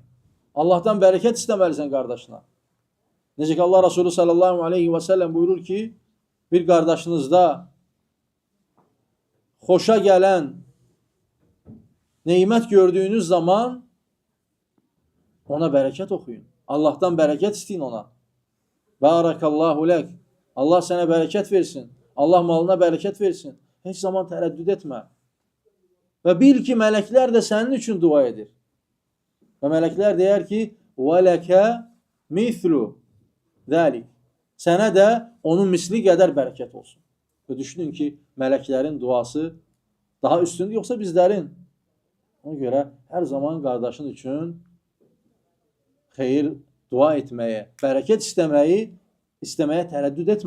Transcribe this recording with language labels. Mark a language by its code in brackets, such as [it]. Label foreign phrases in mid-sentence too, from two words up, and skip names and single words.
[az] Allahdan bərəkət istəməlisən qardaşına. Necə ki, Allah Resulü [ar] صلى الله عليه وسلم [az] buyurur ki, bir qardaşınızda xoşa gələn neymət gördüyünüz zaman ona bərəkət oxuyun. Allahdan bərəkət istəyin ona. [ar] بارك الله لك. [az] Allah sənə bərəkət versin. Allah malına bərəkət versin. Heç zaman tərəddüd etmə. Və bil ki, mələklər də sənin üçün dua edir. Və mələklər deyər ki, [ar] وَلَكَ مِثْلُ ذَلِكَ. [az] Sənə də onun misli qədər bərəkət olsun. Və düşünün ki, mələklərin duası daha üstündür, yoxsa bizlərin. Ona görə hər zaman qardaşın üçün xeyir dua etməyə, bərəkət istəməyə tərəddüd etmə.